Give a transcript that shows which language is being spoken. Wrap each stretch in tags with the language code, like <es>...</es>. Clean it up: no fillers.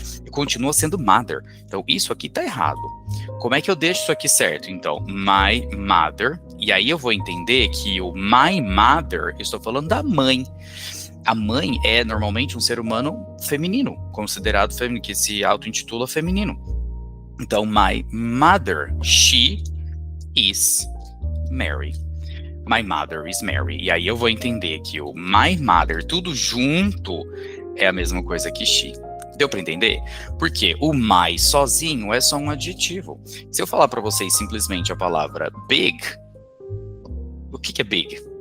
<pt>Continua sendo mother. Então isso aqui tá errado. Como é que eu deixo isso aqui certo? Então,</pt> <en>my mother,</en> <pt>e aí eu vou entender que o my mother, eu estou falando da mãe. A mãe é normalmente um ser humano feminino, considerado feminino, que se auto-intitula feminino.</pt> <en>Então, my mother, she is Mary. My mother is Mary.</en> <pt>E aí eu vou entender que o</pt> <en>my mother,</en> <pt>tudo junto, é a mesma coisa que she. Deu pra entender? Porque o my sozinho é só um adjetivo. Se eu falar pra vocês simplesmente a palavra big, o que é big?</pt>